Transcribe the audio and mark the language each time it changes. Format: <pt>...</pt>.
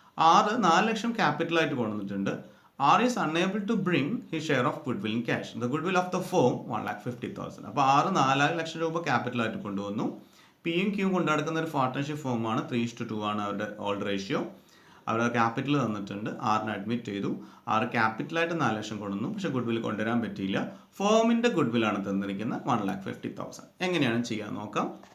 <ml>4 ലക്ഷം ക്യാപിറ്റലായിട്ട് കൊണ്ടുവന്നിട്ടുണ്ട്.</ml> <en>R is unable to bring his share of goodwill in cash. The goodwill of the firm 1,50,000.</en> <ml>അപ്പോൾ 4 ലക്ഷം രൂപ ക്യാപിറ്റലായിട്ട് കൊണ്ടുവന്നു. പിയും ക്യൂയും കൊണ്ടുനടക്കുന്ന ഒരു പാർട്ട്ണർഷിപ്പ് ഫോമാണ്. 3:2 ആണ് അവരുടെ ഓൾഡ് റേഷ്യോ. അവരുടെ ക്യാപിറ്റൽ തന്നിട്ടുണ്ട്, 6 അഡ്മിറ്റ് ചെയ്തു, 6 ക്യാപിറ്റലായിട്ട് 4 ലക്ഷം കൊണ്ടുവന്നു, പക്ഷേ ഗുഡ് വിൽ കൊണ്ടുവരാൻ പറ്റിയില്ല. ഫേമിൻ്റെ ഗുഡ് വില്ലാണ് തന്നിരിക്കുന്നത് 1,50,000. എങ്ങനെയാണ് ചെയ്യാൻ നോക്കാം.</ml>